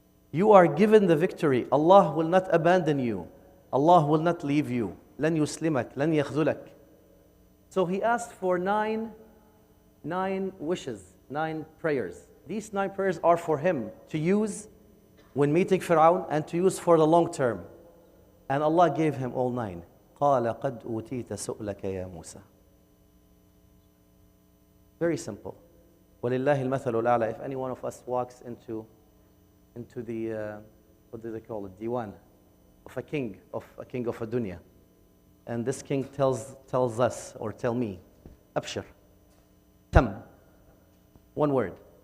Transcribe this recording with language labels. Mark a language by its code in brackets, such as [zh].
[en] You are given the victory. Allah will not abandon you. Allah will not leave you. [ar] لن يسلمك, لن يخذلك. [en] So he asked for nine wishes, 9 prayers. These 9 prayers are for him to use when meeting Fir'aun and to use for the long term. And Allah gave him all 9. [ar] قال قد أوتيت سؤلك يا موسى. [en] Very simple. [ar] وَلِلَّهِ الْمَثَلُ الْأَعْلَى. [en] If any one of us walks into the, what do they call it, diwan, of a king of a dunya, and this king tells us, or tell me, أبشر, tam, one word.